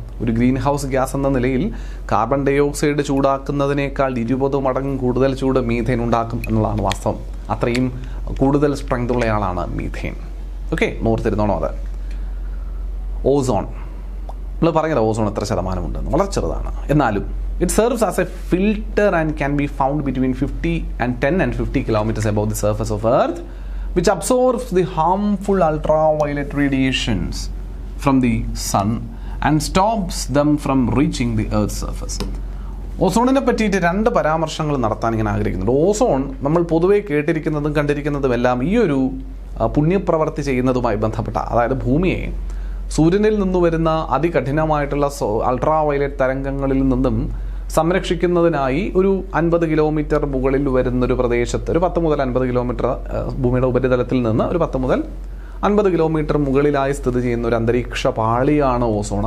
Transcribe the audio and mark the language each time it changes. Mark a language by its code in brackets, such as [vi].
[ml] ഒരു green house gas എന്ന നിലയിൽ കാർബൺ ഡൈ ഓക്സൈഡ് ചൂടാക്കുന്നതിനേക്കാൾ 20 മടങ്ങ് കൂടുതൽ ചൂട് മീഥെയിൻ ഉണ്ടാക്കും എന്നുള്ളതാണ് വാസ്തവം. അത്രയും കൂടുതൽ സ്ട്രെങ്ത് ഉള്ളയാളാണ് മീഥെയിൻ. ഓക്കെ, ഓർത്തിരുന്നോണോ അത്. ഓസോൺ, നമ്മൾ പറഞ്ഞത് ഓസോൺ എത്ര ശതമാനമുണ്ടെന്ന്, വളരെ ചെറുതാണ്. [en] എന്നാലും it serves as a filter and can be found between 10 and 50 kilometers above the surface of Earth, which absorbs the harmful ultraviolet radiations from the sun and stops them from reaching the Earth's surface. [ml] ഓസോണിനെ പറ്റിയിട്ട് 2 പരാമർശങ്ങൾ നടത്താൻ ഇങ്ങനെ ആഗ്രഹിക്കുന്നുണ്ട്. Ozone നമ്മൾ പൊതുവെ കേട്ടിരിക്കുന്നതും കണ്ടിരിക്കുന്നതും എല്ലാം ഈ ഒരു പുണ്യപ്രവർത്തി ചെയ്യുന്നതുമായി ബന്ധപ്പെട്ട, അതായത് ഭൂമിയെ സൂര്യനിൽ നിന്ന് വരുന്ന അതികഠിനമായിട്ടുള്ള അൾട്രാ വയലറ്റ് തരംഗങ്ങളിൽ നിന്നും സംരക്ഷിക്കുന്നതിനായി ഒരു 50 കിലോമീറ്റർ മുകളിൽ വരുന്നൊരു പ്രദേശത്ത്, ഒരു 10 മുതൽ 50 കിലോമീറ്റർ ഭൂമിയുടെ ഉപരിതലത്തിൽ നിന്ന് ഒരു 10 മുതൽ 50 കിലോമീറ്റർ മുകളിലായി സ്ഥിതി ചെയ്യുന്ന ഒരു അന്തരീക്ഷ പാളിയാണ് ഓസോൺ.